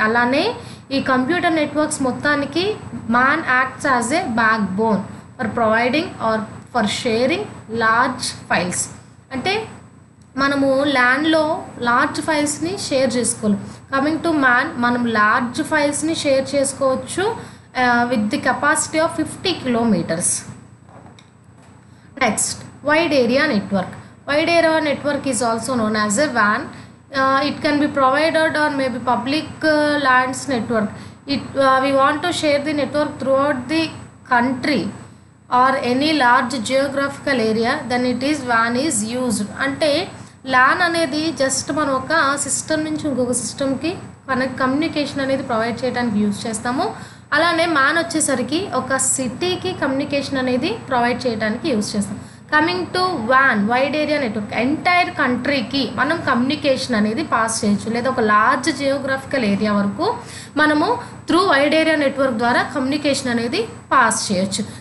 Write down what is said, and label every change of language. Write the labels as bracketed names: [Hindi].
[Telugu] అలానే ఈ [English] computer networks [Telugu] మొత్తానికి [English] MAN acts as a backbone for providing or for sharing large files. [Telugu] అంటే మనము LANలో లార్జ్ ఫైల్స్ని షేర్ చేసుకోలేం. [English] coming to MAN [Telugu] మనం [English] large ఫైల్స్ని share [Telugu] చేసుకోవచ్చు [English] With the capacity of 50 kilometres. Next wide area network. Wide area network is also known as a WAN. It can be provided or maybe public lands network. We want to share the network throughout the country or any large geographical area, then it is WAN is used. [Telugu] అంటే LAN అనేది just మనం ఒక system నుంచి ఇంకొక సిస్టమ్కి communication అనేది provide చేయడానికి use చేస్తాము. అలానే MAN వచ్చేసరికి ఒక సిటీకి కమ్యూనికేషన్ అనేది ప్రొవైడ్ చేయడానికి యూజ్ చేస్తాం. [English] coming to WAN wide area network entire [Telugu] కంట్రీకి మనం కమ్యూనికేషన్ అనేది పాస్ చేయొచ్చు, లేదా ఒక లార్జ్ జియోగ్రాఫికల్ ఏరియా వరకు మనము త్రూ వైడ్ ఏరియా నెట్వర్క్ ద్వారా కమ్యూనికేషన్ అనేది పాస్ చేయొచ్చు.